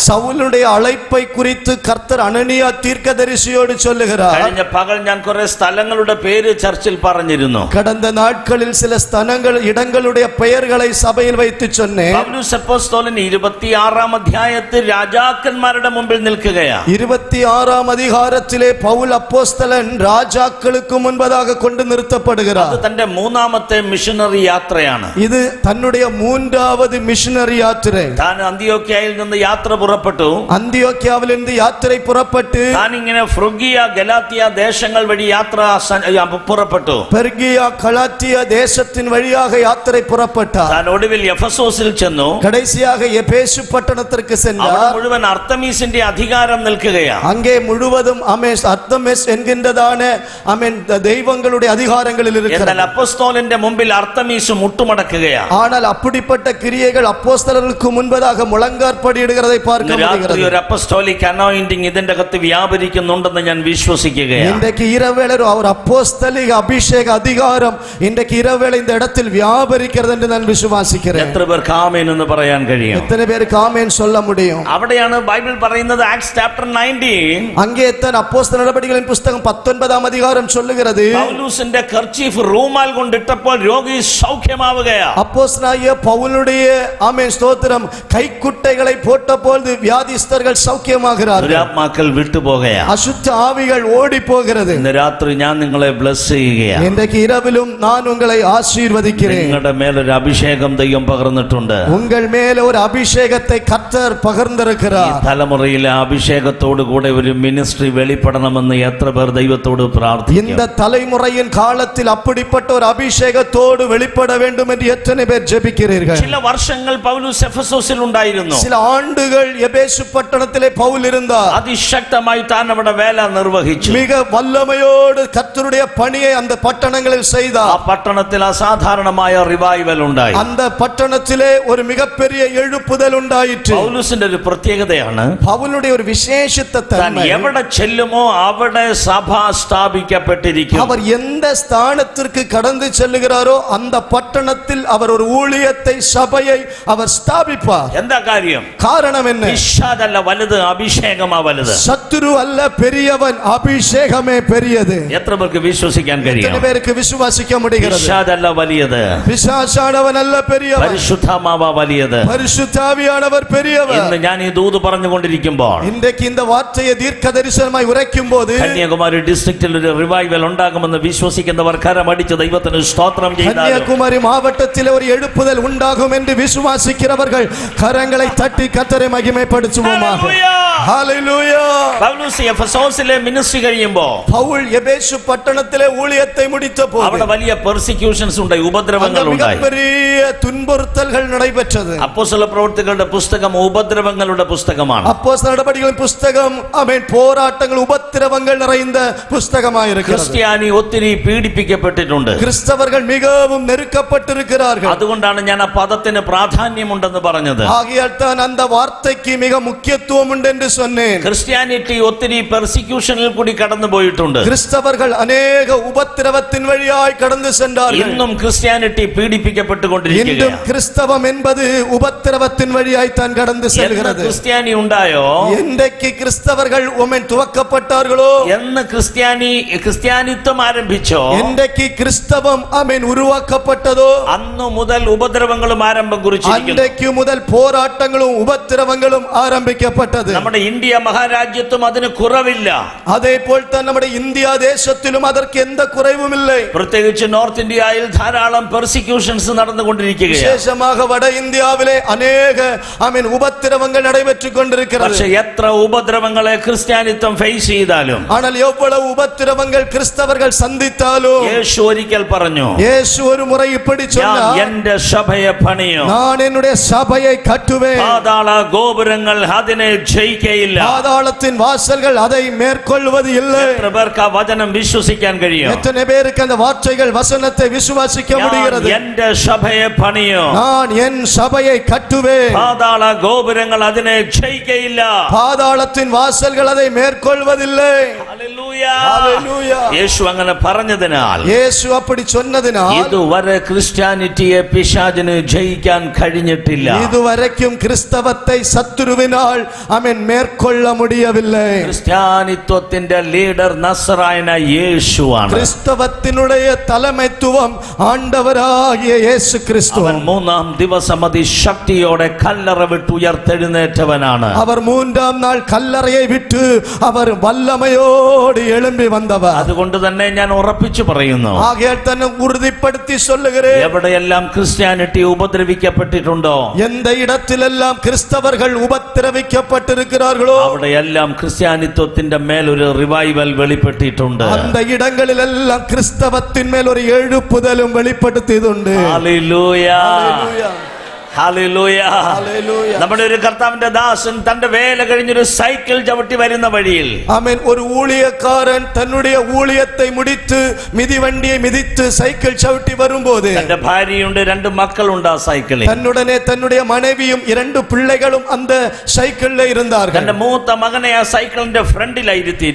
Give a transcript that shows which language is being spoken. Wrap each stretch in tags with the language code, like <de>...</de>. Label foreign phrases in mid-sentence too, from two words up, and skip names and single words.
<ta>சவுலுடைய அழைப்பை குறித்து கர்த்தர் அனனியா தீர்க்கதரிசியோடு சொல்லுகிறார்.</ta> <ml>കഴിഞ്ഞ പകൽ ഞാൻ കുറെ സ്ഥലങ്ങളുടെ പേര് ചർച്ചിൽ പറഞ്ഞിരുന്നു.</ml> <ta>கடந்த நாட்களில் சில ஸ்தலங்கள் இடங்களுடைய பெயர்களை சபையில் வைத்து சொன்னேன்.</ta> <ml>പൗലോസ് അപ്പോസ്തലൻ 26-ാം അധ്യായത്തിൽ രാജാക്കന്മാരുടെ മുമ്പിൽ നിൽക്കുകയാണ്.</ml> <ta>26ஆம் அதிகாரத்திலே பவுல் அப்போஸ்தலன் ராஜாக்களுக்கு முன்பதாக கொண்டு</ta> <ml>അത്</ml> <ta>நிறுத்தப்படுகிறார்.</ta> <ml>തന്റെ മൂന്നാമത്തെ മിഷനറി യാത്രയാണ്.</ml> <ta>இது தன்னுடைய மூன்றாவது மிஷனரி யாத்திரை.</ta> <ml>താൻ അന്ത്യോക്യയിൽ നിന്ന് യാത്ര പുറപ്പെട്ടു.</ml> <ta>அந்தியோக்கியாவிலிருந்து யாத்திரை புறப்பட்டு</ta> <ml>താൻ ഇങ്ങനെ ഫ്രുഗിയ ഗലാത്തിയ ദേശങ്ങൾ വഴി യാത്ര പുറപ്പെട്ടു.</ml> <ta>பெர்கியா கலாத்தியா தேசத்தின் வழியாக யாத்திரை புறப்பட்டார்.</ta> <ml>താൻ ഒടുവിൽ എഫസോസിൽ ചെന്നു.</ml> <ta>கடைசியாக எபேசு பட்டணத்திற்கு</ta> <ml>അവിടെ</ml> <ta>சென்றார்.</ta> <ml>മുഴുവൻ അർത്തമീസിന്റെ അധികാരം നിൽക്കുകയാണ്.</ml> <ta>அங்கே முழுவதும் அர்த்தமெஸ் என்கின்றதான தெய்வங்களுடைய அதிகாரங்களில்</ta> <ml>എന്നാൽ</ml> <ta>இருக்கிறது.</ta> <ml>അപ്പോസ്തലന്റെ മുമ്പിൽ അർത്തമീസ് മുട്ടുമടക്കുകയാണ്.</ml> <ta>ஆனால் அப்படிப்பட்ட கிரியைகள் அப்போஸ்தலர்களுக்கு முன்பதாக முழங்காற்படியிடுகிறதை பார்க்க</ta> <ml>ഇന്ന് രാത്രി</ml> <ta>முடிகிறது.</ta> <ml>ഒരു</ml> <en>apostolic anointing</en> <ml>ഇതിന്റെ അകത്ത് വ്യാപരിക്കുന്നുണ്ടെന്ന് ഞാൻ വിശ്വസിക്കുകയാണ്.</ml> <ta>இன்றைக்கு இரவேளை ஒரு அப்போஸ்தலிக அபிஷேக அதிகாரம் இன்றைக்கு இரவேளை இந்த இடத்தில் வியாபரிக்கிறது என்று நான் விசுவாசிக்கிறேன்.</ta> <ml>എത്ര പേർക്ക് ആമേൻ എന്ന് പറയാൻ കഴിയും?</ml> <ta>எத்தனை பேருக்கு ஆமென் சொல்ல முடியும்?</ta> <ml>അവിടെയാണ് ബൈബിൾ പറയുന്നത്, ആക്ട്സ് ചാപ്റ്റർ 19,</ml> <ta>அங்கே தான் அப்போஸ்தல நடபடிகளின் புஸ்தகம் 19ஆம் அதிகாரம் சொல்லுகிறது,</ta> <ml>പൗലൂസിന്റെ കർച്ചീഫ് റൂമാൽ കൊണ്ടിട്ടപ്പോൾ രോഗി സൗഖ്യമാവുകയാണ്.</ml> <ta>அப்போஸ்தலனாகிய பவுலுடைய ஆமென் ஸ்தோத்திரம் கைக்குட்டைகளை போட்டபோது வியாதிஸ்தர்கள் சௌக்கியமாகிறார்கள்.</ta> <ml>ദുരാത്മാക്കൾ വിട്ടുപോകുകയാണ്.</ml> <ta>அசுத்த ஆவிகள் ஓடி போகிறது.</ta> <ml>ഇന്ന് രാത്രി ഞാൻ നിങ്ങളെ ബ്ലസ് ചെയ്യുകയാണ്.</ml> <ta>இன்றைக்கு இரவிலும் நான் உங்களை ஆசீர்வதிக்கிறேன்.</ta> <ml>നിങ്ങളുടെ മേലൊരു അഭിഷേകം ദൈവം പകർന്നിട്ടുണ്ട്.</ml> <ta>உங்கள் மேல ஒரு அபிஷேகத்தை கர்த்தர்</ta> <ml>ഈ</ml> <ta>பகிர்ந்திருக்கிறார்.</ta> <ml>തലമുറയിലെ അഭിഷേകത്തോടു കൂടെ ഒരു മിനിസ്ട്രി വെളിപ്പെടണമെന്ന് എത്ര പേർ ദൈവത്തോട് പ്രാർത്ഥിക്കും?</ml> <ta>இந்த தலைமுறையின் காலத்தில் அப்படிப்பட்ட ஒரு அபிஷேகத்தோடு வெளிப்பட வேண்டும் என்று எத்தனை பேர் ஜெபிக்கிறீர்கள்?</ta> <ml>ചില വർഷങ്ങൾ പൗലോസ് എഫെസോസിൽ ഉണ്ടായിരുന്നു.</ml> <ta>சில ஆண்டுகள் எபேசு பட்டணத்திலே பவுல் இருந்தார்.</ta> <ml>അതിശക്തമായി താൻ അവിടെ വേല നിർവഹിച്ചു.</ml> <ta>மிக വല്ലമയോடு கர்த்தருடைய பணியை அந்த பட்டணங்களில்</ta> <ml>ആ</ml> <ta>செய்தார்.</ta> <ml>പട്ടണത്തിൽ അസാധാരണമായ റിവൈവൽ ഉണ്ടായി.</ml> <ta>அந்த பட்டணத்திலே ஒரு மிகப்பெரிய எழுப்புதல் உண்டாயிற்று.</ta> <ml>പൗലോസിന്റെ ഒരു പ്രത്യേകതയാണ്,</ml> <ta>பவுலுடைய ஒரு விசேஷித்த</ta> <ml>താൻ</ml> <ta>தன்மை,</ta> <ml>എവിടെ ചെല്ലുമോ അവിടെ സഭ സ്ഥാപിക്കപ്പെട്ടിരിക്കും.</ml> <ta>அவர் எந்த ஸ்தானத்திற்கு கடந்து செல்லுகிறாரோ அந்த பட்டணத்தில் அவர் ஒரு ஊழியத்தை சபையை அவர் ஸ்தாபிப்பார்.</ta> <ml>എന്താ കാര്യം?</ml> <ta>காரணம் என்ன?</ta> <ml>പിശാചല്ല വലുത്, അഭിഷേകമാ വലുത്.</ml> <ta>சத்துரு அல்ல பெரியவன், அபிஷேகமே பெரியது.</ta> <ml>എത്ര പേർക്ക് വിശ്വസിക്കാൻ കഴിയും?</ml> <ta>எத்தனை பேருக்கு விசுவாசிக்க முடிகிறது?</ta> <ml>പിശാചല്ല വലിയത്,</ml> <ta>பிசாசானவன் அல்ல பெரியவன்,</ta> <ml>പരിശുദ്ധാത്മാവാ വലിയത്.</ml> <ta>பரிசுத்த ஆவியானவர் பெரியவர்.</ta> <ml>ഇന്ന് ഞാൻ ഈ ദൂത് പറഞ്ഞുകൊണ്ടിരിക്കുമ്പോൾ</ml> <ta>இன்றைக்கு இந்த வார்த்தையை தீர்க்க தரிசனமாய் உரைக்கும் போது</ta> <ml>കന്യാകുമാരി ഡിസ്ട്രിക്റ്റിൽ ഒരു റിവൈവൽ ഉണ്ടാകുമെന്ന് വിശ്വസിക്കുന്നവർ കരമടിച്ച് ദൈവത്തിന് സ്തോത്രം ചെയ്താലും,</ml> <ta>கன்னியாகுமரி மாவட்டத்தில் ஒரு எழுப்புதல் உண்டாகும் என்று விசுவாசிக்கிறவர்கள் கரங்களை தட்டி கர்த்தரை மகிமைப்படுத்துவோமாக. ஹalleluya.</ta> <ml>പൗലോസ് എഫെസോസിലെ മിനിസ്ട്രി കഴിയുമ്പോൾ</ml> <ta>பவுல் எபேசு பட்டணத்திலே ஊழியத்தை முடித்த போது</ta> <ml>അവിടെ വലിയ പെർസിക്യൂഷൻസ് ഉണ്ടായി, ഉപദ്രവങ്ങൾ ഉണ്ടായി.</ml> <ta>பெரிய துன்புறுத்தல்கள் நடைபெற்றது.</ta> <ml>അപ്പോസ്തല പ്രവൃത്തികളുടെ പുസ്തകം ഉപദ്രവങ്ങളുടെ പുസ്തകമാണ്.</ml> <ta>அப்போஸ்தல நடபடிகளின் புஸ்தகம் ஆமென் போராட்டங்கள் உபத்திரவங்கள் நிறைந்த புஸ்தகமாக இருக்கிறது.</ta> <ml>ക്രിസ്ത്യാനി ഒത്തിരി പീഡിപ്പിക്കപ്പെട്ടിട്ടുണ്ട്.</ml> <ta>கிறிஸ்தவர்கள் மிகவும் நெருக்கப்பட்டிருக்கிறார்கள்.</ta> <ml>അതുകൊണ്ടാണ് ഞാൻ ആ പദത്തിന് പ്രാധാന്യമുണ്ടെന്ന് പറഞ്ഞത്.</ml> <ta>ஆகையால் தான் அந்த வார்த்தைக்கு மிக முக்கியத்துவம் உண்டு என்று சொன்னேன்.</ta> <ml>ക്രിസ്ത്യാനിറ്റി ഒത്തിരി പെർസിക്യൂഷനിൽ കൂടി കടന്നു പോയിട്ടുണ്ട്.</ml> <ta>கிறிஸ்தவர்கள் அநேக உபத்திரவத்தின் வழியாய் கடந்து சென்றார்கள்.</ta> <ml>ഇന്നും ക്രിസ്ത്യാനിറ്റി പീഡിപ്പിക്കപ്പെട്ടുകൊണ്ടിരിക്കുകയാണ്.</ml> <ta>இன்றும் கிறிஸ்தவம் என்பது உபத்திரவத்தின் வழியாய் தான் கடந்து செல்கிறது.</ta> <ml>ക്രിസ്ത്യാനി ഉണ്ടായോ?</ml> <ta>என்றைக்கு கிறிஸ்தவர்கள் உபத்திரவப்பட்டார்களோ,</ta> <ml>എന്ന് ക്രിസ്ത്യാനിത്വം ആരംഭിച്ചോ,</ml> <ta>என்றைக்கு கிறிஸ்தவம் ஆமென் உருவாக்கப்பட்டதோ,</ta> <ml>അന്നു മുതൽ ഉപദ്രവങ്ങളും ആരംഭം കുറിച്ചിരിക്കുന്നു.</ml> <ta>அன்றைக்கு முதல் போராட்டங்களும் உபத்திரவங்களும் ஆரம்பிக்கப்பட்டது.</ta> <ml>നമ്മുടെ ഇന്ത്യ മഹാരാജ്യത്തും അതിന് കുറവില്ല.</ml> <ta>அதே போல் தான் நம்முடைய இந்தியா தேசத்திலும் அதற்கு எந்த குறைவும் இல்லை.</ta> <ml>പ്രത്യേകിച്ച് നോർത്ത് ഇന്ത്യയിൽ ധാരാളം പെർസിക്യൂഷൻസ് നടന്നുകൊണ്ടിരിക്കുകയാണ്.</ml> <ta>விசேஷமாக வட இந்தியாவிலே அநேக ஆமென் உபத்திரவங்கள் நடைபெற்றுக் கொண்டிருக்கிறது.</ta> <ml>പക്ഷേ എത്ര ഉപദ്രവങ്ങളെ ക്രിസ്ത്യാനിത്വം ഫേസ് ചെയ്താലും,</ml> <ta>ஆனால் எவ்வளவு உபத்திரவங்கள் கிறிஸ்தவர்கள் சந்தித்தாலும்,</ta> <ml>യേശു ഒരിക്കൽ പറഞ്ഞു,</ml> <ta>இயேசு ஒரு முறை இப்படி</ta> <ml>ഞാൻ</ml> <ta>சொன்னார்,</ta> <ml>എന്റെ സഭയെ പണിയും,</ml> <ta>நான் என்னுடைய சபையை கட்டுவேன்,</ta> <ml>പാതാള ഗോപുരങ്ങൾ അതിനെ ജയിക്കയില്ല.</ml> <ta>பாதாளத்தின் வாசல்கள் அதை மேற்கொள்வது இல்லை.</ta> <ml>എത്ര പേർക്ക് ആ വചനം വിശ്വസിക്കാൻ കഴിയും?</ml> <ta>எத்தனை பேருக்கு அந்த வார்த்தைகள் வசனத்தை விசுவாசிக்க முடிகிறது?</ta> <ml>ഞാൻ എന്റെ സഭയെ പണിയും,</ml> <ta>நான் என் சபையை கட்டுவேன்,</ta> <ml>പാതാള ഗോപുരങ്ങൾ അതിനെ ജയിക്കയില്ല.</ml> <ta>பாதாளத்தின் வாசல்கள் அதை மேற்கொள்வதில்லை.</ta> <ml>ഹല്ലേലൂയ.</ml> <ta>ஹalleluya.</ta> <ml>യേശു അങ്ങനെ പറഞ്ഞതിനാൽ,</ml> <ta>இயேசு அப்படி சொன்னதினால்</ta> <ml>ഇതുവരെ ക്രിസ്ത്യാനിറ്റിയെ പിശാചിന് ജയിക്കാൻ കഴിഞ്ഞിട്ടില്ല.</ml> <ta>இதுவரைக்கும் கிறிஸ்தவத்தை சத்துருவினால் ஆமென் மேற்கொள்ள முடியவில்லை.</ta> <ml>ക്രിസ്ത്യാനിത്വത്തിന്റെ ലീഡർ നസറായന യേശുവാണ്.</ml> <ta>கிறிஸ்தவத்தினுடைய தலைமைத்துவம் ஆண்டவராகிய இயேசு கிறிஸ்து.</ta> <ml>അവൻ മൂന്നാം ദിവസം അതിശക്തിയോടെ കല്ലറ വിട്ട് ഉയർത്തെഴുന്നേറ്റവനാണ്.</ml> <ta>அவர் மூன்றாம் நாள் கல்லறையை விட்டு அவர் வல்லமையோடு எழும்பி வந்தவர்.</ta> <ml>അതുകൊണ്ട് തന്നെ ഞാൻ ഉറപ്പിച്ചു പറയുന്നു,</ml> <ta>ஆகையால் തന്നെ உறுதிப்படுத்தி சொல்லுகிறேன்,</ta> <ml>എവിടെയെല്ലാം ക്രിസ്ത്യാനിറ്റി ഉപദ്രവിക്കപ്പെട്ടിട്ടുണ്ടോ,</ml> <ta>எந்த இடத்திலெல்லாம் கிறிஸ்தவர்கள் உபத்திரவிக்கப்பட்டிருக்கிறார்களோ</ta> <ml>അവിടെയെല്ലാം ക്രിസ്ത്യാനിത്വത്തിന്റെ മേൽ ഒരു റിവൈവൽ വെളിപ്പെട്ടിട്ടുണ്ട്.</ml> <ta>அந்த இடங்களிலெல்லாம் கிறிஸ்தவத்தின் மேல் ஒரு எழுப்புதலும் வெளிப்படுத்தியதுண்டு.</ta> <ml>ഹല്ലേലൂയ.</ml> <ta>ஹalleluya.</ta> <ml>ഹല്ലേലൂയ.</ml> <ta>ஹalleluya.</ta> <ml>നമ്മുടെ ഒരു കർത്താവിന്റെ ദാസൻ തന്റെ വേല കഴിഞ്ഞൊരു സൈക്കിൾ ചവിട്ടി വരുന്ന വഴിയിൽ</ml> <ta>ஆமென். ஒரு ஊழியக்காரன் தன்னுடைய ஊழியத்தை முடித்து மிதிவண்டியை மிதித்து சைக்கிள் சவிட்டி வரும்போது</ta> <ml>തന്റെ ഭാര്യയുണ്ട്, 2 മക്കളുണ്ട് ആ സൈക്കിളിൽ.</ml> <ta>தன்னுடனே தன்னுடைய மனைவியும் 2 பிள்ளைகளும் அந்த சைக்கிள்ல இருந்தார்கள்.</ta> <ml>തന്റെ മൂത്ത മകനെ ആ സൈക്കിളിന്റെ ഫ്രണ്ടിലായിരുത്തിയിരിക്കുന്നു.</ml>